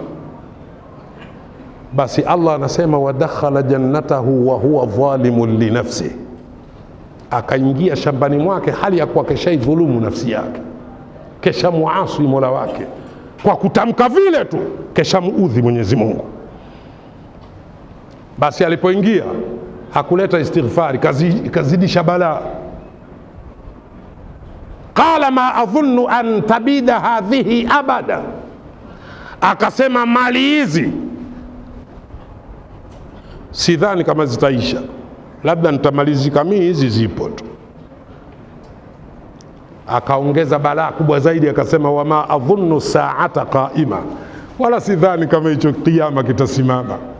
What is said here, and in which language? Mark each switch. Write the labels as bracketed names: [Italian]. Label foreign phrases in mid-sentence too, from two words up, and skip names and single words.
[Swahili] Basi Allah anasema [Arabic] ودخل جنته وهو ظالم لنفسه, [Swahili] akaingia shambani mwake hali ya kuwa keshaidhulumu nafsi yake, kesha muasi Mola wake kwa kutamka vile tu, kesha muudhi Mwenyezi Mungu. Basi alipoingia hakuleta istighfari, kazidisha balaa. [Arabic] قال ما أظن أن تبيد هذه أبدا, [Swahili] akasema mali hizi sidhani kama zitaisha, labda nitamalizika mimi, hizi zipo tu. Akaongeza balaa kubwa zaidi, akasema [Arabic] وما أظن الساعة قائمة, [Swahili] wala sidhani kama hicho kiyama kitasimama.